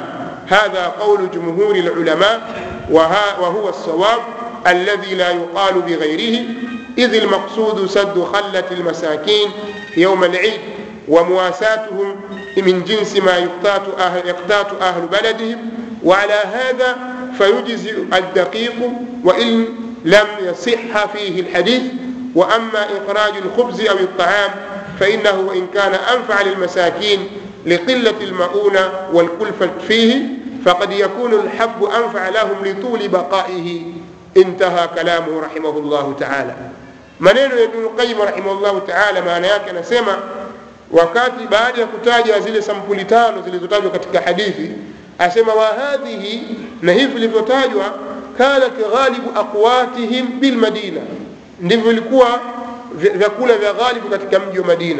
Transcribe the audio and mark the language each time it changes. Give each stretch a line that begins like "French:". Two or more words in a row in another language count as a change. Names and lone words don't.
Arabic: هذا قول جمهور العلماء وهو الصواب الذي لا يقال بغيره، إذ المقصود سد خلة المساكين يوم العيد ومواساتهم من جنس ما يقتات أهل بلدهم، وعلى هذا فيجزئ الدقيق وإن لم يصح فيه الحديث. وأما إخراج الخبز أو الطعام فإنه وإن كان أنفع للمساكين لقلة المؤونة والكلفة فيه فقد يكون الحب أنفع لهم لطول بقائه. انتهى كلامه رحمه الله تعالى.
Swahili: maneno ya Ibn Qayyim
Arabic: رحمه الله تعالى
Swahili: maana yake anasema wakati baada ya kutaja zile sampuli tano zilizotajwa katika hadithi, asema
Arabic: وهذه,
Swahili: na hivi vilivyotajwa,
Arabic: كان غالب أقواتهم بالمدينة,
Swahili: ndivyo vilikuwa vyakula vya ghalibu katika mji wa Madina.